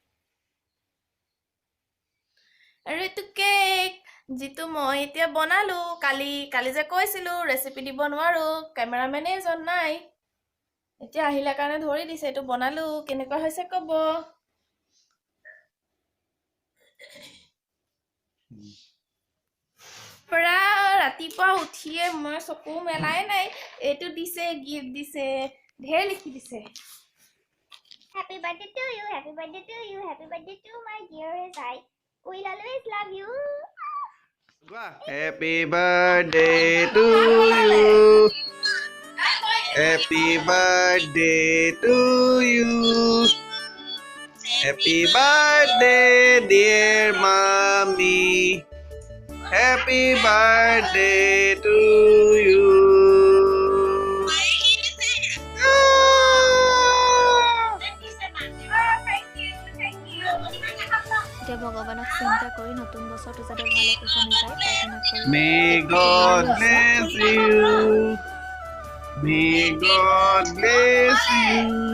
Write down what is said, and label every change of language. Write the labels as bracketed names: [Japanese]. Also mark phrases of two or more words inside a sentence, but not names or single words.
[Assamese] আৰু এইটো কেক যিটো মই এতিয়া বনালো কালি যে কৈছিলো ৰেচিপি দিব নোৱাৰো কেমেৰামেনে এজন নাই এতিয়া আহিলা কাৰণে ধৰি দিছে এইটো বনালো কেনেকুৱা হৈছে ক'ব পৰা ৰাতিপুৱা উঠিয়ে মই চকু মেলাই নাই এইটো দিছে গিফ্ট দিছে ঢেৰ লিখি দিছে [English] Happy birthday to you, happy birthday to you, happy birthday to my dearest I. We'll always love you. Happy birthday to you. Happy birthday to you. Happy birthday, dear mommy. Happy birthday to you. [Assamese] এতিয়া ভগৱানক চিন্তা কৰি নতুন বছৰটো যাতে ভালে কুশলে যায় প্ৰাৰ্থনা কৰি [English] May God bless you. May God bless you.